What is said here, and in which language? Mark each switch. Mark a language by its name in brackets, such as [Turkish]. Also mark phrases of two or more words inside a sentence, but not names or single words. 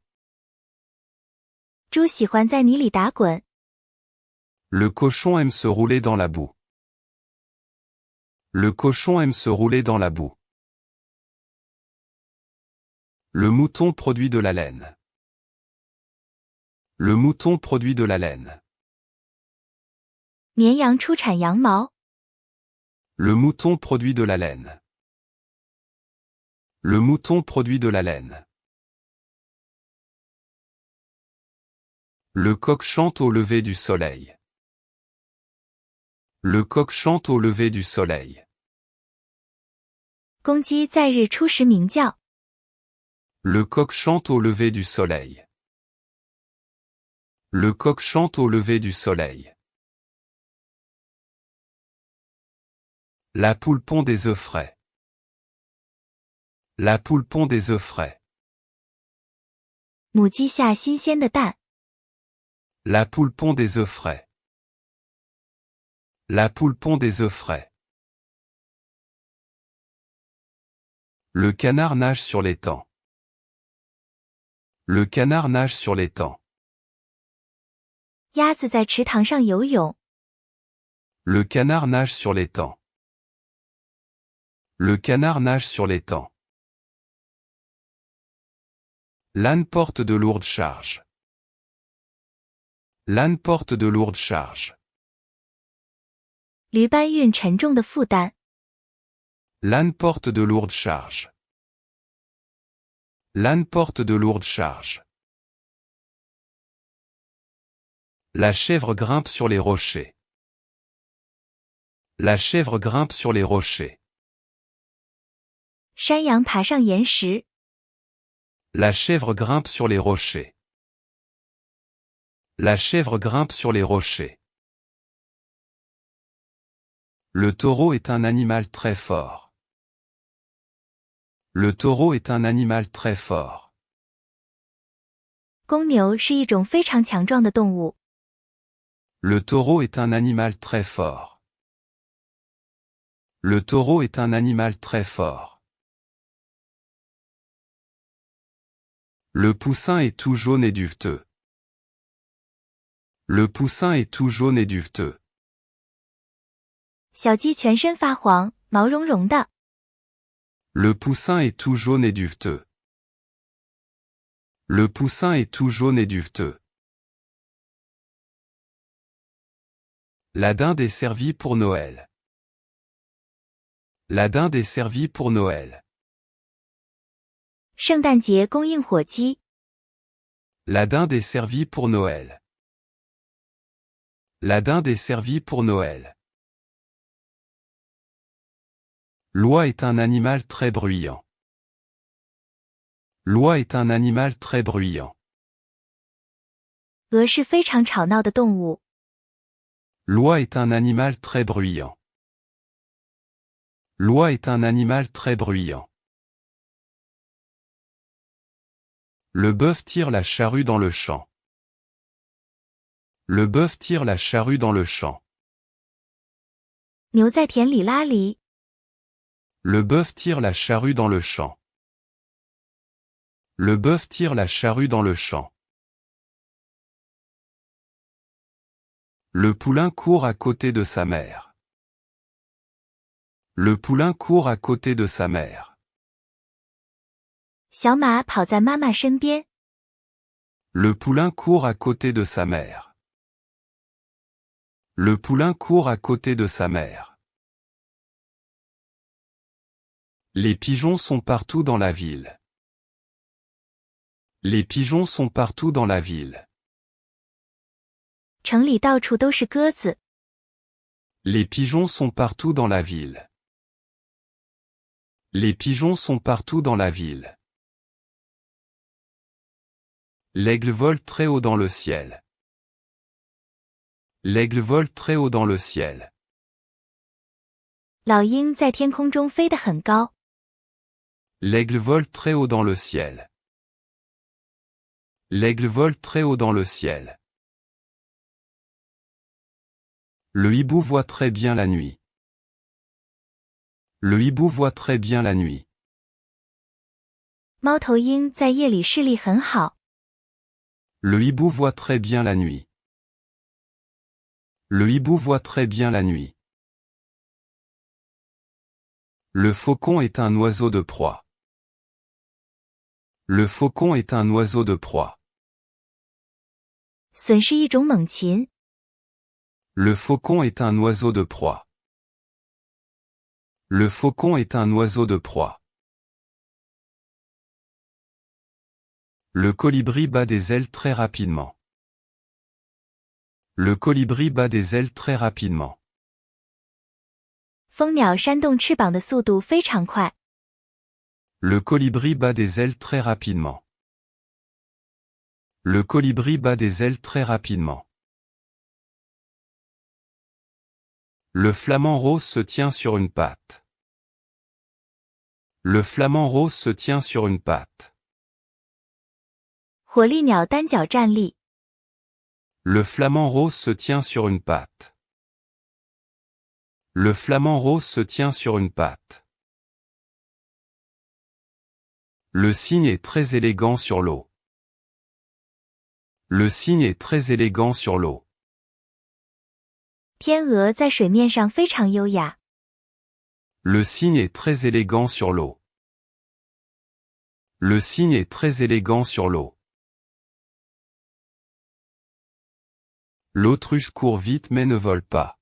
[Chinese] 猪喜欢在泥里打滚。 [French] Le cochon aime se rouler dans la boue. Le cochon aime se rouler dans la boue. Le mouton produit de la laine. Le mouton produit de la laine. [Chinese] 绵羊出产羊毛。 [French] Le mouton produit de la laine. Le mouton produit de la laine. Le coq chante au lever du soleil. Le coq chante au lever du soleil. [Chinese] 公鸡在日出时鸣叫。 [French] Le coq chante au lever du soleil. Le coq chante au lever du soleil. La poule pond des œufs frais. La poule pond des œufs frais. [Chinese] 母鸡下新鲜的蛋。 [French] La poule pond des œufs frais. La poule pond des œufs frais. Le canard nage sur l'étang. Le canard nage sur l'étang. [Chinese] 鸭子在池塘上游泳。 [French] Le canard nage sur l'étang. Le canard nage sur l'étang. L'âne porte de lourdes charges. L'âne porte de lourdes charges. [Chinese] 驴搬运沉重的负担。 [French] L'âne porte de lourdes charges. L'âne porte de lourdes charges. La chèvre grimpe sur les rochers. La chèvre grimpe sur les rochers. [Chinese] 山羊爬上岩石。 [French] La chèvre grimpe sur les rochers. La chèvre grimpe sur les rochers. Le taureau est un animal très fort. Le taureau est un animal très fort. [Chinese] 公牛是一种非常强壮的动物。 [French] Le taureau est un animal très fort. Le taureau est un animal très fort. Le poussin est tout jaune et duveteux. Le poussin est tout jaune et duveteux. [Chinese] 小鸡全身发黄，毛茸茸的。 [French] Le poussin est tout jaune et duveteux. Le poussin est tout jaune et duveteux. La dinde est servie pour Noël. La dinde est servie pour Noël. [Chinese] 圣诞节供应火鸡。 [French] La dinde est servie pour Noël. La dinde est servie pour Noël. L'oie est un animal très bruyant. L'oie est un animal très bruyant. [Chinese] 鹅是非常吵闹的动物。 [French] L'oie est un animal très bruyant. L'oie est un animal très bruyant. Le bœuf tire la charrue dans le champ. Le bœuf tire la charrue dans le champ. [Chinese] 牛在田里拉犁。 [French] Le bœuf tire la charrue dans le champ. Le bœuf tire la charrue dans le champ. Le poulain court à côté de sa mère. Le poulain court à côté de sa mère. [Chinese] 小马跑在妈妈身边。 [French] Le poulain court à côté de sa mère. Le poulain court à côté de sa mère. Les pigeons sont partout dans la ville. Les pigeons sont partout dans la ville. [Chinese] 城里到处都是鸽子。 [French] Les pigeons sont partout dans la ville. Les pigeons sont partout dans la ville. L'aigle vole très haut dans le ciel. L'aigle vole très haut dans le ciel. [Chinese] 老鹰在天空中飞得很高。 [French] L'aigle vole très haut dans le ciel. L'aigle vole très haut dans le ciel. Le hibou voit très bien la nuit. Le hibou voit très bien la nuit. [Chinese] 猫头鹰在夜里视力很好。 [French] Le hibou voit très bien la nuit. Le hibou voit très bien la nuit. Le faucon est un oiseau de proie. Le faucon est un oiseau de proie. [Chinese] 隼是一种猛禽。 [French] Le faucon est un oiseau de proie. Le faucon est un oiseau de proie. Le colibri bat des ailes très rapidement. Le colibri bat des ailes très rapidement. [Chinese] 蜂鸟扇动翅膀的速度非常快。 [French] Le colibri bat des ailes très rapidement. Le colibri bat des ailes très rapidement. Le flamant rose se tient sur une patte. Le flamant rose se tient sur une patte. [Chinese] 火烈鸟单脚站立。 [French] Le flamant rose se tient sur une patte. Le flamant rose se tient sur une patte. Le cygne est très élégant sur l'eau. Le cygne est très élégant sur l'eau. [Chinese] 天鹅在水面上非常优雅。 [French] Le cygne est très élégant sur l'eau. Le cygne est très élégant sur l'eau. L'autruche court vite mais ne vole pas.